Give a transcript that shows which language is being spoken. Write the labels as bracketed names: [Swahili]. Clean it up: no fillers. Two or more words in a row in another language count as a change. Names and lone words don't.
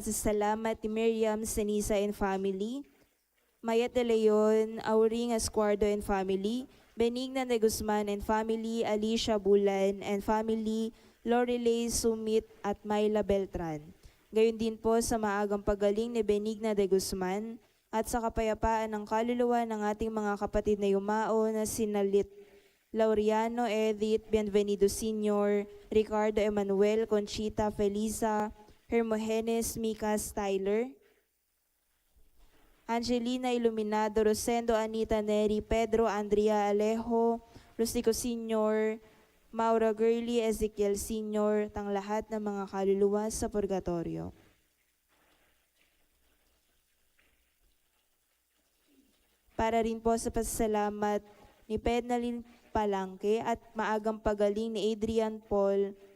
[Filipino] pasasalamat ni Miriam Senisa [English] and family, [Filipino] Mayat de Leon, Auring Escuardo [English] and family, [Filipino] Benigna de Guzman [English] and family, [Filipino] Alicia Bulan [English] and family, [Filipino] Lorelei Sumit at Myla Beltran. Gayon din po sa maagang pagaling ni Benigna de Guzman at sa kapayapaan ng kaluluwa ng ating mga kapatid na yumao na sinalit Laureano Edith Bienvenido Sr., Ricardo Emanuel, Conchita Felisa, Hermogenes Micas Tyler, Angelina Iluminado, Rosendo Anita Neri, Pedro Andrea Alejo, Rustico Sr., Maura Gurley, Ezekiel Sr., tang lahat ng mga kaluluwa sa purgatorio. Para rin po sa pasasalamat ni Pednalyn Palangke at maagang pagaling ni Adrian Paul